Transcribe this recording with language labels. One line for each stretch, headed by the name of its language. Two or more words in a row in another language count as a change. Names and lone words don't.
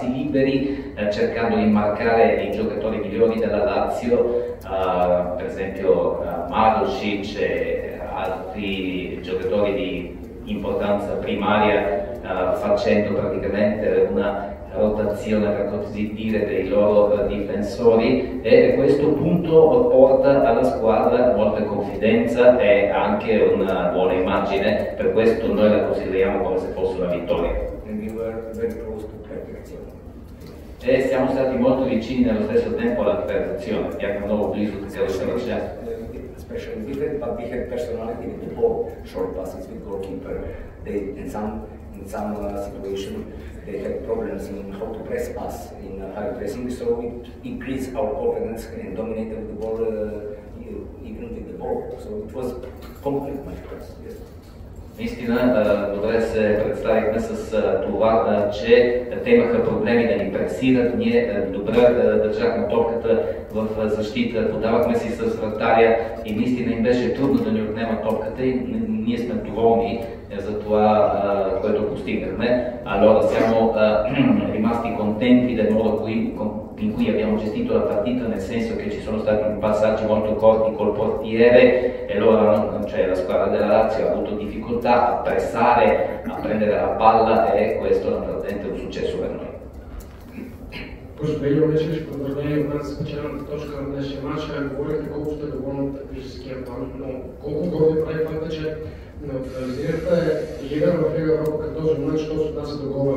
Italian: liberi, cercando di marcare i giocatori migliori della Lazio, per esempio Marošić e altri giocatori di importanza primaria, facendo praticamente una rotazione, per così dire, dei loro difensori, e questo punto porta alla squadra molta confidenza e anche una buona immagine, per questo noi la consideriamo come se fosse una vittoria.
English: And we were very close to perfection.
Italian: E siamo stati molto vicini nello stesso tempo alla perfezione, abbiamo
Bulgarian: много близо така да се рече.
English: Especially different, but we had personality with the ball, short passes with goalkeeper. They in some situation they had problems in how to press pass in high pressing, so it increased our confidence and dominated the ball even with the ball. So it was complete match for us. Yes.
Bulgarian: Наистина добре се представихме с това, че те имаха проблеми да ни пресират, ние добре държахме топката в защита, подавахме си с вратаря и наистина им беше трудно да ни отнемат топката и ние сме доволни за това което постигнахме.
Italian: Allora siamo rimasti contenti del modo in cui abbiamo gestito la partita, nel senso che ci sono stati passaggi molto corti col portiere e allora la squadra della Lazio ha avuto difficoltà a pressare, a prendere la palla e questo naturalmente è un successo per noi.
Bulgarian: Господин Мечевич, поздравление от нас за спечелената точка на днешния матч. Говорите колко сте доволни от тактическия план, но колко горди прави факта, че неутрализирахте лидер в Лига Европа като този момент, що се отнася до гола.